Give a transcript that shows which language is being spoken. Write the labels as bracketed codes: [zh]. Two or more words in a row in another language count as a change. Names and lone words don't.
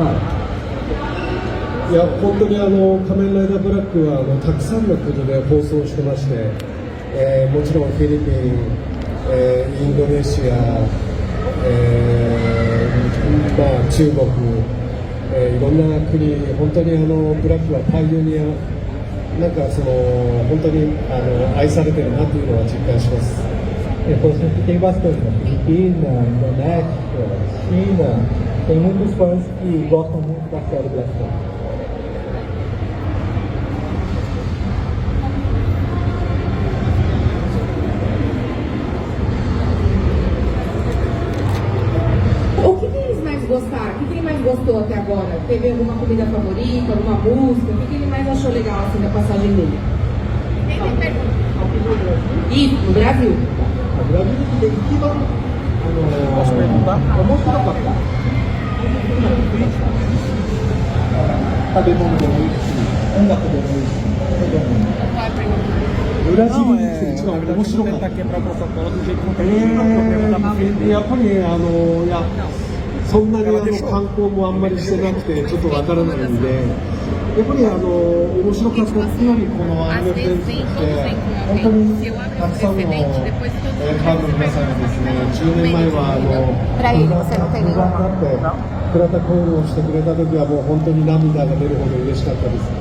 [ja] いや、本当に仮面ライダーブラックはたくさんの国で放送してまして、もちろんフィリピン、インドネシア、中国、いろんな国、本当にブラックはパイオニア、なんか本当に愛されてるなというのは実感します。 [pt] Você tem bastante, na Filipina, Indonésia, China, tem muitos fãs que gostam muito da série Black Sun. O que eles mais gostaram? O que ele mais gostou até agora? Teve alguma comida favorita, alguma música? O que ele mais achou legal assim da passagem dele? Isso, no Brasil. [ja] ブラジルで一番面白かった食べ物でもいいし、音楽でもいいし、ブラジルに来て一番面白かった。やっぱりそんなに観光もあんまりしてなくてちょっとわからないんで、やっぱり面白かったっていうのにこのアニメフレンズって本当にたくさんのファンの皆さんがですね、10年前は不安だって倉田コールをしてくれた時はもう本当に涙が出るほど嬉しかったです。